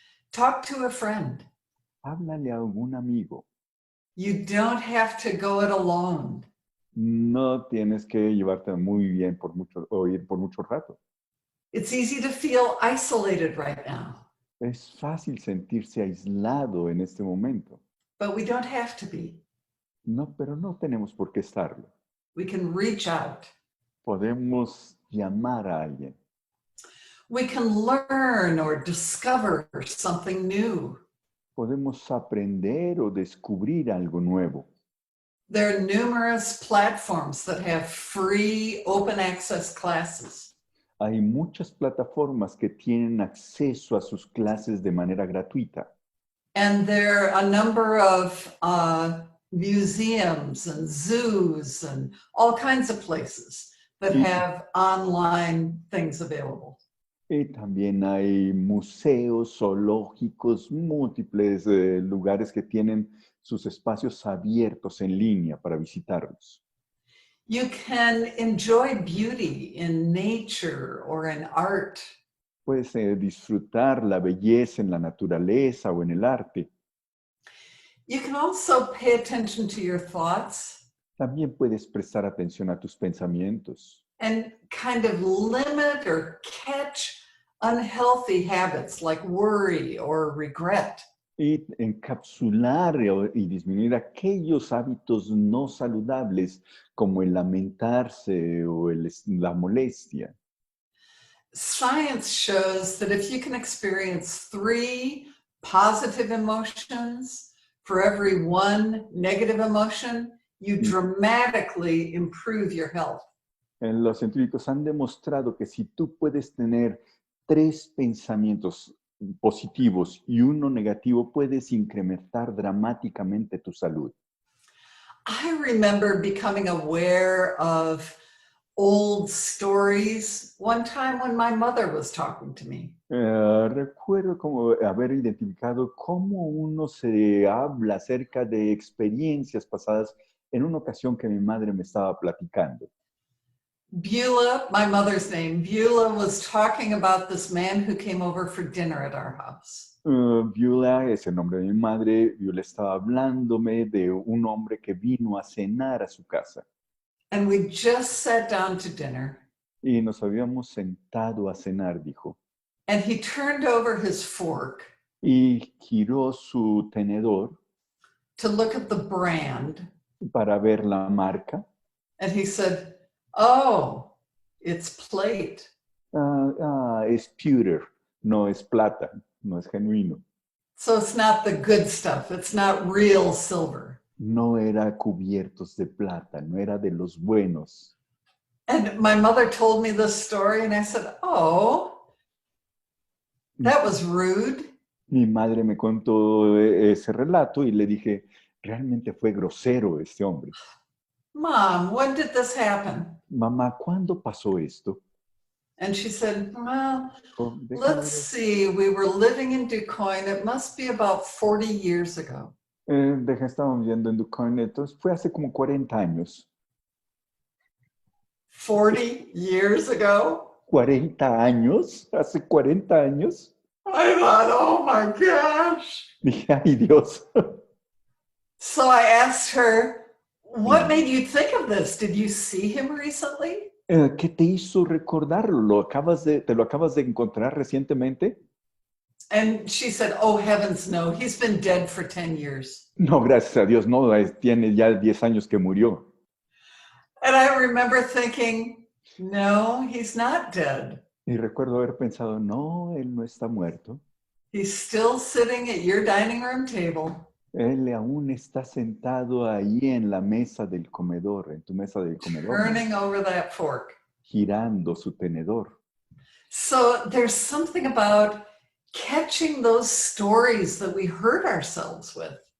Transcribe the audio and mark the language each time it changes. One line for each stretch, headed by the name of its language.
English: Talk to a friend.
Spanish: Háblale a algún amigo.
English: You don't have to go it alone.
Spanish: No tienes que llevarte muy bien o ir por mucho rato.
English: It's easy to feel isolated right now,
Spanish: Es fácil sentirse aislado en este momento.
English: but we don't have to be.
Spanish: No, pero no tenemos por qué estarlo.
English: We can reach out.
Spanish: Podemos llamar a alguien.
English: We can learn or discover something new.
Spanish: Podemos aprender o descubrir algo nuevo.
English: There are numerous platforms that have free open access classes.
Spanish: Hay muchas plataformas que tienen acceso a sus clases de manera gratuita.
English: And there are a number of museums and zoos and all kinds of places that
Spanish: Y,
English: have online things available.
Spanish: y también hay museos, zoológicos, múltiples lugares que tienen sus espacios abiertos en línea para visitarlos.
English: You can enjoy beauty in nature or in art.
Spanish: Puedes disfrutar la belleza en la naturaleza o en el arte.
English: You can also pay attention to your thoughts
Spanish: También puedes prestar atención a tus pensamientos
English: and kind of limit or catch unhealthy habits like worry or regret.
Spanish: y encapsular y disminuir aquellos hábitos no saludables como el lamentarse o la molestia.
English: Science shows that if you can experience 3 positive emotions for every 1 negative emotion, you dramatically improve your health.
Spanish: Los científicos han demostrado que si tú puedes tener 3 pensamientos positivos y 1 negativo, puedes incrementar dramáticamente tu salud.
English: I remember becoming aware of old stories one time when my mother was talking to me.
Spanish: Recuerdo como haber identificado cómo uno se habla acerca de experiencias pasadas en una ocasión que mi madre me estaba platicando.
English: Beulah, my mother's name, Beulah was talking about this man who came over for dinner at our house.
Spanish: Beulah es el nombre de mi madre. Beulah estaba hablándome de un hombre que vino a cenar a su casa.
English: And we just sat down to dinner.
Spanish: Y nos habíamos sentado a cenar, dijo.
English: And he turned over his fork
Spanish: Y giró su tenedor
English: to look at the brand.
Spanish: para ver la marca.
English: And he said, "Oh, it's plate."
Spanish: Es pewter, no es plata, no es genuino.
English: So it's not the good stuff. It's not real silver.
Spanish: No era cubiertos de plata, no era de los buenos.
English: And my mother told me this story and I said, "Oh, that was rude."
Spanish: Mi madre me contó ese relato y le dije, realmente fue grosero este hombre.
English: "Mom, when did this happen?"
Spanish: Mamá, ¿cuándo pasó esto?
English: And she said, "Well,
Spanish: Oh, déjame
English: let's
Spanish: ver.
English: see. We were living in DuQuoin. It must be about 40 years ago."
Spanish: Estábamos viendo en DuQuoin, entonces fue hace como 40 años.
English: 40 years ago?
Spanish: 40 años, hace 40 años.
English: I thought, oh my gosh.
Spanish: Dije, ay Dios.
English: So I asked her, what made you think of this? Did you see him recently?
Spanish: ¿Qué te hizo recordarlo? ¿Te lo acabas de encontrar recientemente?
English: And she said, oh heavens no, he's been dead for 10 years.
Spanish: No, gracias a Dios, no, tiene ya 10 años que murió.
English: And I remember thinking, no, he's not dead.
Spanish: Y recuerdo haber pensado, no, él no está muerto.
English: He's still sitting at your dining room table.
Spanish: Él aún está sentado ahí en la mesa del comedor, en tu mesa del comedor.
English: Turning over that fork.
Spanish: Girando su tenedor.
English: So there's something about catching those stories that we hurt ourselves with.